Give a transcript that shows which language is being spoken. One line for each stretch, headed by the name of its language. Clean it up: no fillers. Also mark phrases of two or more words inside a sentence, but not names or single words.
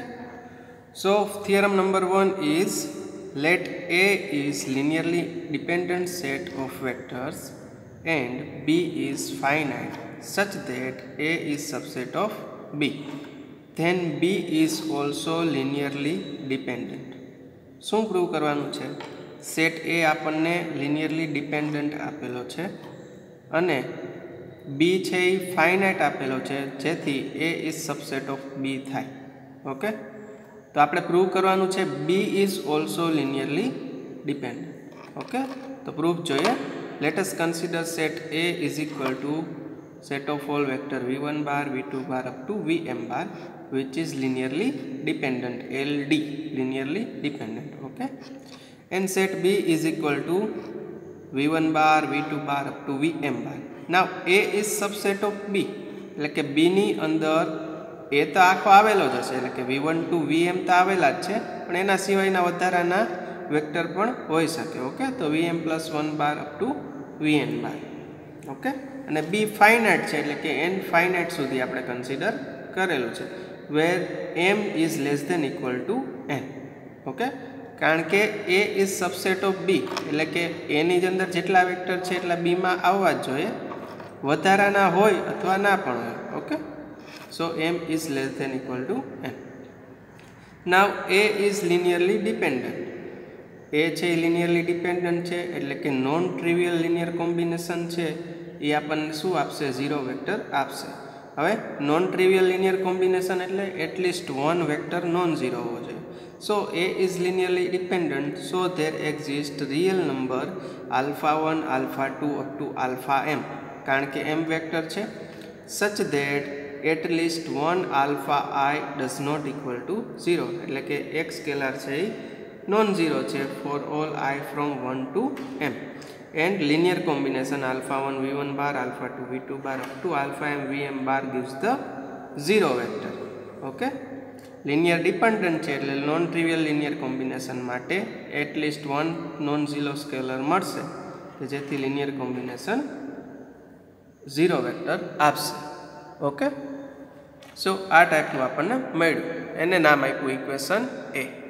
English: So, theorem number 1 is let A is linearly dependent set of vectors and B is finite such that A is subset of B. Then B is also linearly dependent.
Gujarati: શું પ્રૂવ કરવાનું છે? સેટ A આપણને
English: linearly dependent
Gujarati: આપેલો છે અને બી છે એ ફાઇનાઇટ આપેલો છે જેથી
English: A is subset of B
Gujarati: થાય. ઓકે, તો આપણે પ્રૂવ કરવાનું છે
English: B is also linearly dependent. ઓકે,
Gujarati: તો પ્રૂફ જોઈએ.
English: let us consider set A is equal to set of all vector v1 bar v2 bar up to vm bar which is linearly dependent, LD, linearly dependent. Okay, and set b is equal to v1 bar v2 bar up to vm bar. Now a is subset of b,
Gujarati: એટલે કે b ની અંદર a તો આખો આવેલો જ હશે, એટલે કે v1 to vm તો આવેલા જ છે, પણ એના સિવાયના વધારાના વેક્ટર પણ હોઈ શકે.
English: ઓકે, તો vm plus 1 bar up to vn bar.
Gujarati: ઓકે, અને b ફાઇનાઇટ છે એટલે કે n ફાઇનાઇટ સુધી આપણે કન્સિડર કરેલું છે,
English: where m is less than equal to n.
Gujarati: ઓકે, કારણ કે
English: a is subset of b,
Gujarati: એટલે કે a ની અંદર જેટલા વેક્ટર છે એટલા b માં આવવા જ જોઈએ, વધારાના હોય અથવા ના પણ હોય.
English: ઓકે, સો m is less than equal to n. Now a is linearly dependent.
Gujarati: a છે
English: linearly dependent
Gujarati: છે એટલે કે
English: non trivial linear combination
Gujarati: છે એ આપણને શું આપશે? 0 વેક્ટર આપશે. હવે
English: non trivial linear combination
Gujarati: એટલે
English: at least one vector non zero
Gujarati: હોવો જોઈએ.
English: સો a is linearly dependent, so there exists real number alpha 1 alpha 2 up to alpha m,
Gujarati: કારણ કે m વેક્ટર છે,
English: such that at least one alpha I does not equal to 0,
Gujarati: એટલે કે એક સ્કેલર છે એ
English: non zero
Gujarati: છે
English: for all I from 1 to m. And linear combination alpha 1 v1 bar alpha 2 v2 bar up to alpha m vm bar gives the 0 vector. Okay, linear dependent
Gujarati: છે એટલે
English: non trivial linear combination
Gujarati: માટે
English: at least one non zero scalar
Gujarati: મળશે કે જેથી
English: linear combination 0 vector
Gujarati: આપશે. ઓકે, સો આ ટાઈપનું આપણને મળ્યું, એને નામ આપ્યું ઇક્વેશન એ.